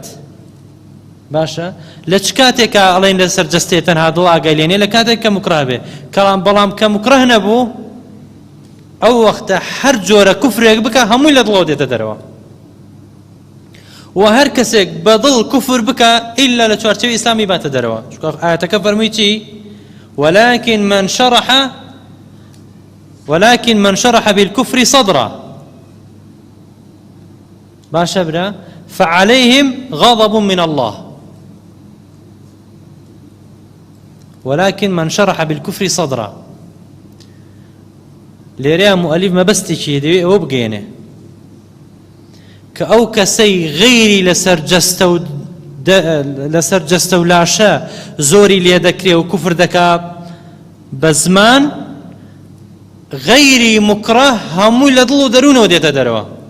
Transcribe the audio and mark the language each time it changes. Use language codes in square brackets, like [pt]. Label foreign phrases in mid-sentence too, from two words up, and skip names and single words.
[ckb] باشە لە چ کاتێکە ئەڵێن لەسەر جەستێ تەنها دڵ ئاگەیلێنێ لە کاتێک کە مکراه بێ کەڵام بەڵام کە مکراه نەبوو ئەو وەختە هەر جۆرە کوفرێک بکە هەمووی لە دڵەوە دێتە دەرەوە. و هەر کەسێک بە دڵ کوفر بکە ئیلا لە چوارچێوی ئیسلامی باتە دەرەوە. چونکە ئاەتەکە فەرمووی چی؟ [ar] ولكن من شرح بالكفر صدرا باشا برا فعليهم غضب من الله. ولكن من شرح بالكفر صدرا [ckb] لێرەیە مؤلف مەبەستێکی دەوێت ئەوە بگەێنێ کە ئەو کەسەی غەیری لەسەر جەستە و لاشە زۆری لێ دەکرێ و کوفر دەکا بە زمان غەیری مکرە هەمووی لە دڵ و دەروونەوە دێتە دەرەوە.